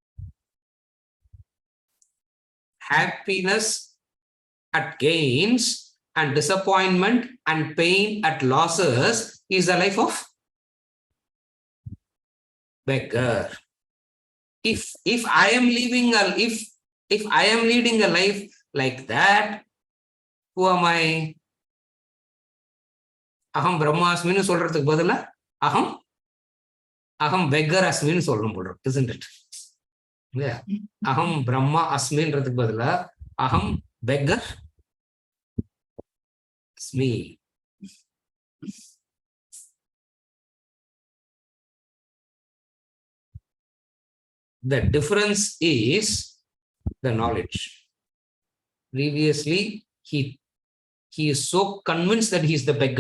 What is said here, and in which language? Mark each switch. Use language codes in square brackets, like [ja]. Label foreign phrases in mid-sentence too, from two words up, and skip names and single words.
[en] Happiness at gains and disappointment and pain at losses is the life of beggar. If I am living a if I am leading a life like that, who am I? [sa] अहं ब्रह्मास्मिनु [ta] சொல்றதுக்கு பதிலா [sa] अहं beggar अस्मिन् [ta] சொல்லணும் போல, [en] isn't it? Yeah. [sa] अहं ब्रह्म अस्मिन्றதுக்கு [ta] பதிலா [sa] aham beggar asmi. [en] The difference is the knowledge. Previously, he is so convinced that he is the beggar.